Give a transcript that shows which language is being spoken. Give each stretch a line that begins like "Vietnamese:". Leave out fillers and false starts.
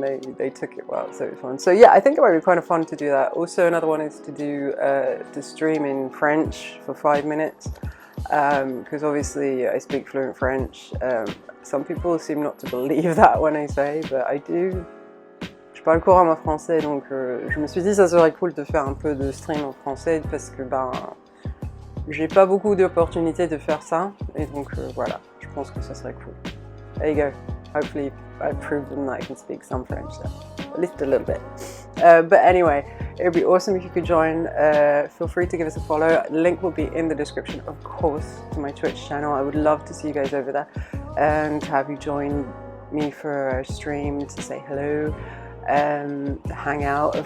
English: They took it well, so it was fun. So yeah, I think it might be kind of fun to do that. Also, another one is to do to stream in French for 5 minutes, because obviously I speak fluent French. Some people seem not to believe that when I say, but I do.
French: Je parle couramment français, donc je me suis dit ça serait cool de faire un peu de stream en français parce que ben j'ai pas beaucoup d'opportunités de faire ça, et donc voilà, je pense que ça serait cool.
English: There you go. Hopefully I've proven that I can speak some French, so at least a little bit. But anyway, it would be awesome if you could join. Feel free to give us a follow. The link will be in the description, of course, to my Twitch channel. I would love to see you guys over there and have you join me for a stream to say hello and hang out.